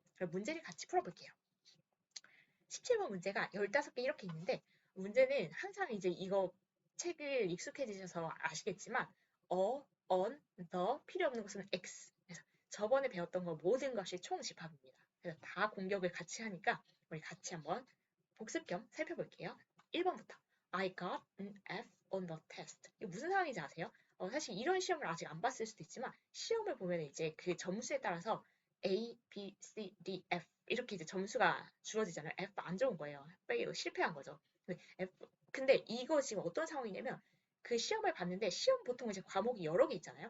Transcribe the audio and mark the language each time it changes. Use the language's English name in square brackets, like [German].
[Korean] 그럼 문제를 같이 풀어볼게요. 17번 문제가 15개 이렇게 있는데 문제는 항상 이제 이거 책을 익숙해지셔서 아시겠지만 on, the 필요 없는 것은 x. 그래서 저번에 배웠던 거 모든 것이 총집합입니다. 그래서 다 공격을 같이 하니까 우리 같이 한번 복습 겸 살펴볼게요. 1번부터 [English] I got an F on the test. [Korean] 이게 무슨 상황인지 아세요? 사실 이런 시험을 아직 안 봤을 수도 있지만 시험을 보면 이제 그 점수에 따라서 A, B, C, D, F 이렇게 이제 점수가 주어지잖아요. F 안 좋은 거예요. 페일, 실패한 거죠. 근데 이거 지금 어떤 상황이냐면 그 시험을 봤는데 시험 보통 이제 과목이 여러 개 있잖아요.